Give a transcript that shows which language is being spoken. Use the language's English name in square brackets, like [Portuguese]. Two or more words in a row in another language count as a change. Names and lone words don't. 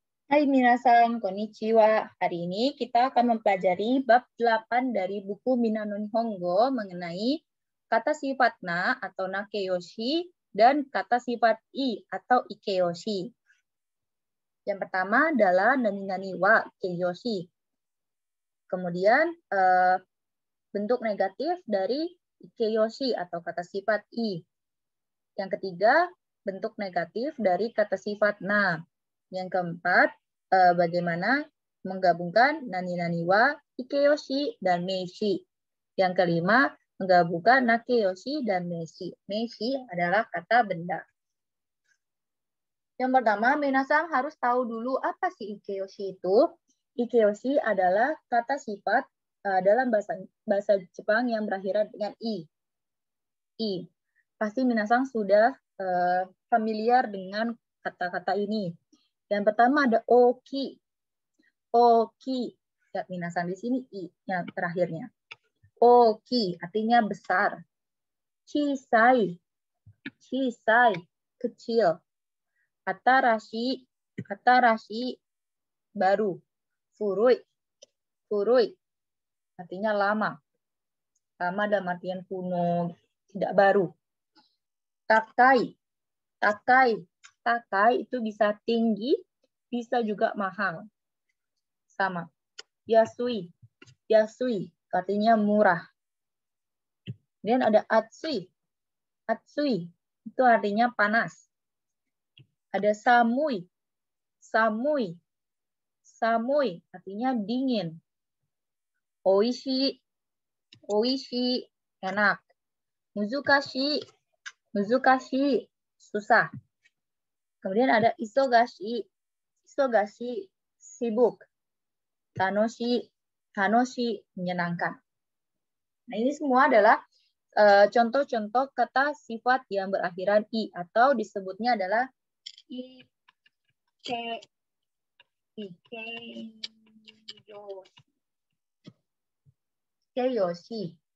[Japanese] はい、皆さん、こんにちは. [Indonesian] Hari ini kita akan mempelajari bab 8 dari buku Mina no Nihongo mengenai kata sifat na atau nakeyoshi dan kata sifat i atau ikeyoshi. Yang pertama adalah [Japanese] なになには形容詞. [Indonesian] Kemudian bentuk negatif dari ikeyoshi atau kata sifat i. Yang ketiga, bentuk negatif dari kata sifat na. Yang keempat, bagaimana menggabungkan [Japanese] なになには、い形容詞, [Indonesian] dan meishi. Yang kelima, menggabungkan nakeyoshi dan meishi. Meishi adalah kata benda. Yang pertama, minasan harus tahu dulu apa sih ikeyoshi itu. Ikeyoshi adalah kata sifat dalam bahasa Jepang yang berakhiran dengan i. I. Pasti minasan sudah familiar dengan kata-kata ini. Yang pertama ada oki. Oki. Ya, minasan di sini i yang terakhirnya. Oki artinya besar. Chisai. Chisai, kecil. Atarashi. Atarashi, baru. Furui. Furui artinya lama. Lama dalam artian kuno, tidak baru. Takai. Takai. Takai itu bisa tinggi, bisa juga mahal. Sama. Yasui. Yasui artinya murah. Kemudian ada atsui. Atsui itu artinya panas. Ada samui. Samui. Samui artinya dingin. Oishi. Oishi enak. Muzukashi. Muzukashi susah. Kemudian ada isogashi. Isogashi sibuk. Tanoshi. Tanoshi menyenangkan. Nah, ini semua adalah contoh-contoh kata sifat yang berakhiran i atau disebutnya adalah ikeyoshi.